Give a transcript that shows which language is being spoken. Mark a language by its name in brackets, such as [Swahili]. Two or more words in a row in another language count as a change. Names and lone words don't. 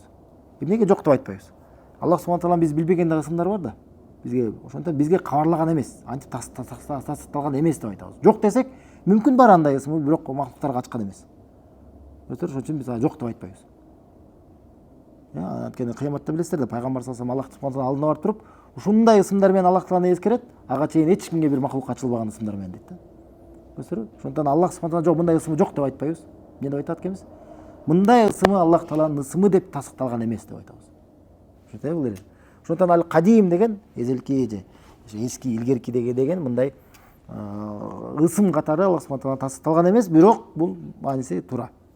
[Kyrgyz] Эмнеге жок деп айтпайбыз? Аллах субхана тааlanын биз билбеген ысымдар бар да. Бизге ошондон бизге кабарлаган эмес, антип тастыкталган эмес деп айтабыз. Жок десек, мүмкүн бар андай ысымы, бирок мактуктарга ачкан эмес. Ошон үчүн биз жок деп айтпайбыз. Анткени кыяматта билесиздер да, пайгамбар [Arabic] صلى الله عليه وسلم [Kyrgyz] Аллах субхана алдына барып туруп, ушундай ысымдар менен Аллах тааланы эскерет, ага чейин эч кимге бир макулукка ачылбаган ысымдар менен дейт да. Көрсөтүрбү? Ошондон Аллах субхана жок, мындай ысымы жок деп айтпайбыз. Эмне деп айтат экенбиз? Мындай ысымы Аллах тааланын ысымы деп тастыкталган эмес деп айтабыз. Ошентеби бул эле. Ошондон ал кадим деген эзелки же эски, илгерки деген мындай ысым катары Аллах субхана таала тастыкталган эмес, бирок бул мааниси туура.